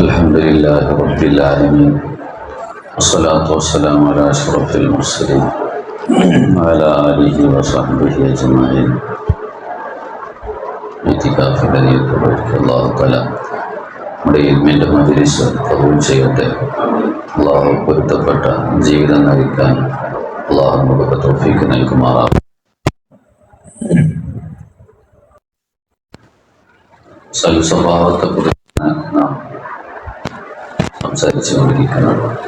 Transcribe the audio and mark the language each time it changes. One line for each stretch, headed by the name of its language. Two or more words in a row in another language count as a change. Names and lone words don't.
Arabic: الحمد لله رب العالمين والصلاة والسلام على أشرف المرسلين وعلى آله وصحبه أجمعين.
Malayalam: ഇത്തിഖാഫ്
Arabic: الله تعالى
Malayalam: നമ്മുടെ ഇൽമിൻ്റെ മജ്‌ലിസ് ഖബൂൽ ചെയ്യട്ടെ. അല്ലാഹു പൊരുത്തപ്പെട്ട ജീവിതം നയിക്കാൻ അല്ലാഹു നമുക്ക് തൗഫീഖ് നൽകുമാറാകട്ടെ. സ്വഭാവത്തെക്കുറിച്ച് നാം സംസാരിച്ചുകൊണ്ടിരിക്കുന്നത്.